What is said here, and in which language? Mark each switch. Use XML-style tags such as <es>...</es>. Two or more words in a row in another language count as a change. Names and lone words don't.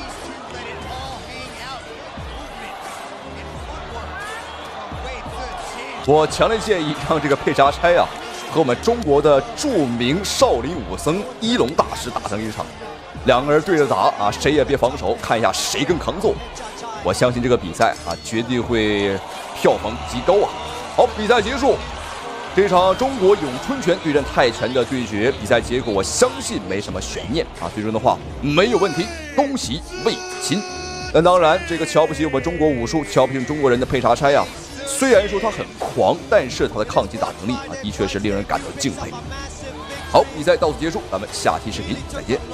<zh>我強烈建議讓這個佩查差啊和我們中國的著名少林武僧一龍大師打上一場，2個人對着打啊，誰也別防守，看一下誰更抗揍。我相信這個比賽啊絕對會票房極高啊。好，比賽結束。這場中國詠春拳對戰泰拳的對決，比賽結果我相信沒什麼懸念啊，最終的話沒有問題，恭喜魏子钦。那當然，這個瞧不起我們中國武術、瞧不起中國人的佩查差呀，雖然說他很狂，但是他的抗擊打能力啊，的確是令人感到敬佩。好，比賽到此結束，咱們下期視頻再見。</zh>